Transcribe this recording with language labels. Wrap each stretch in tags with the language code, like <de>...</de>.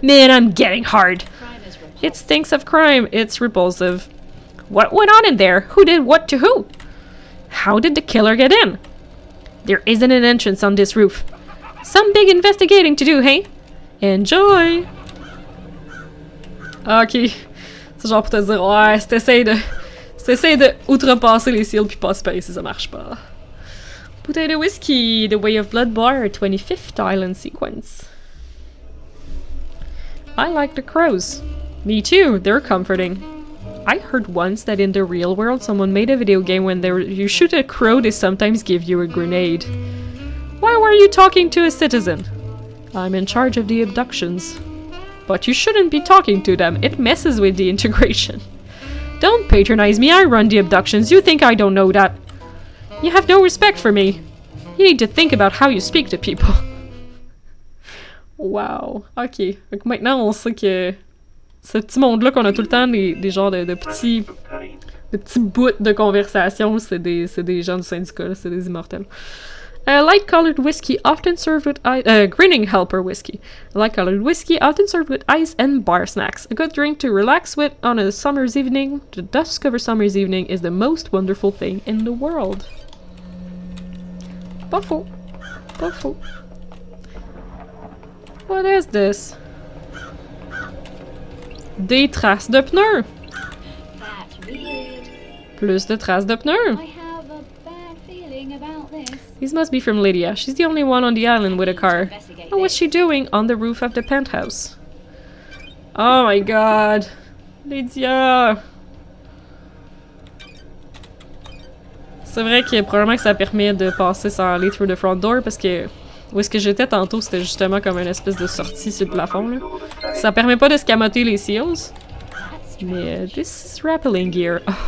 <en>Man, I'm getting hard. Crime is repulsive. It stinks of crime, it's repulsive. What went on in there? Who did what to who? How did the killer get in? There isn't an entrance on this roof. Some big investigating to do, hey? Enjoy! Ok.</en> <fr>C'est genre pour te dire, ouais, si t'essayes de outrepasser les seals puis passer par ici, ça marche pas. Bouteille de whisky, The Way of Blood Bar, 25th Island Sequence.</fr> <en>I like the crows. Me too, they're comforting. I heard once that in the real world someone made a video game when you shoot a crow, they sometimes give you a grenade. Why were you talking to a citizen? I'm in charge of the abductions. But you shouldn't be talking to them, it messes with the integration. Don't patronize me, I run the abductions, you think I don't know that. You have no respect for me. You need to think about how you speak to people. Wow, ok.</en> <fr>Donc maintenant on sait que ce petit monde-là qu'on a tout le temps, des genres de petits bouts de conversation, c'est des gens du syndicat, c'est des immortels.</fr> <en>Light-colored whiskey often served with grinning helper whiskey. Light-colored whiskey often served with ice and bar snacks. A good drink to relax with on a summer's evening. The dusk of a summer's evening is the most wonderful thing in the world.</en> <fr>Pas faux. Pas faux.</fr> <en>What is this?</en> <fr>Des traces de pneus!</fr> <en>That's weird.</en> <fr>Plus de traces de pneus!</fr> <en>I have a bad feeling about this. These must be from Lydia. She's the only one on the island with a car. Investigate What was she doing on the roof of the penthouse? Oh my god! Lydia!</en> <fr>C'est vrai que probablement que ça permet de passer sans aller</fr> <en>through the front door</en> <fr>parce que où est-ce que j'étais tantôt, c'était justement comme une espèce de sortie sur le plafond, là. Ça permet pas de scamoter les seals.</fr> <en>That's</en> <fr>Mais</fr> <en>this is rappelling gear.</en>